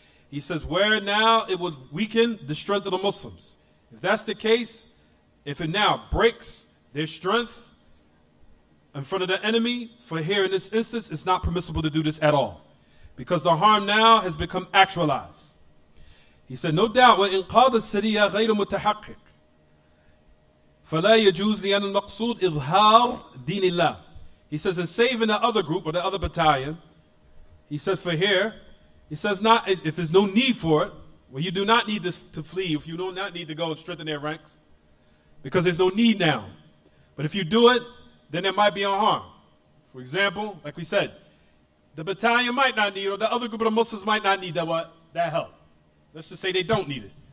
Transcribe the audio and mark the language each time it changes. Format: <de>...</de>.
<en>He says where now it would weaken the strength of the Muslims. If that's the case, if it now breaks their strength in front of the enemy, for here in this instance, it's not permissible to do this at all. Because the harm now has become actualized. He said, no doubt,</en> <ar>وَإِنْ قَاضَ السَّرِيَّةَ غَيْرُ مُتَحَقِّقٍ فَلَا يَجُوزُ لِأَنَّ الْمَقْصُودِ إِظْهَارُ دِينِ اللَّهِ.</ar> <en>He says, in saving the other group or the other battalion, he says for here, he says not if there's no need for it, well, you do not need this to flee, if you do not need to go and strengthen their ranks, because there's no need now. But if you do it, then there might be a harm. For example, like we said, the battalion might not need it, or the other group of the Muslims might not need that help. Let's just say they don't need it.</en>